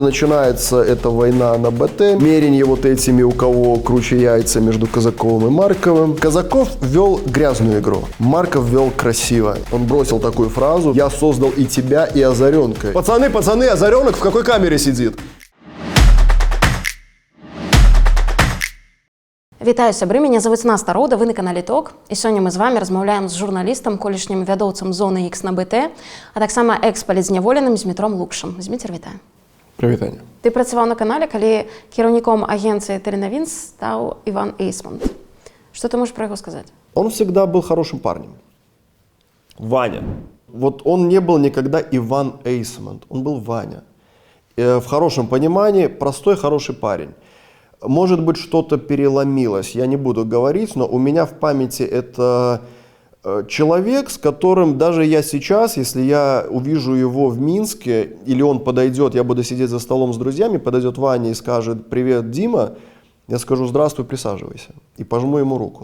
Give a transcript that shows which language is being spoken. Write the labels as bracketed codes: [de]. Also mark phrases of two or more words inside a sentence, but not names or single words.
[ru] Начинается эта война на БТ, меренье вот этими, у кого круче яйца между Казаковым и Марковым. Казаков вел грязную игру, Марков вел красиво. Он бросил такую фразу: «Я создал и тебя, и Озаренка». Пацаны, Озаренок в какой камере сидит? [be] Вітаю, сябры, мяне завуць Наста Роўда, вы на канале ТОК. І сёння мы з вами размаўляем з журналістам, колішнім вядоўцам Зоны X на БТ, а таксама экс-палітзняволеным Змітром Лукшым. Зміцер, вітаю. Привітання. Ты працаваў на канале, калі кіраўніком агенцыі Теленовинс стаў Иван Эйсмонт. [ru] Что ты можешь про его сказать? Он всегда был хорошим парнем. Ваня. Вот он не был никогда Иван Эйсмонт, он был Ваня. В хорошем понимании простой, хороший парень. Может быть, что-то переломилось, я не буду говорить, но у меня в памяти это человек, с которым даже я сейчас, если я увижу его в Минске, или он подойдет, я буду сидеть за столом с друзьями, подойдет Ваня и скажет: «Привет, Дима», я скажу: «Здравствуй, присаживайся», и пожму ему руку.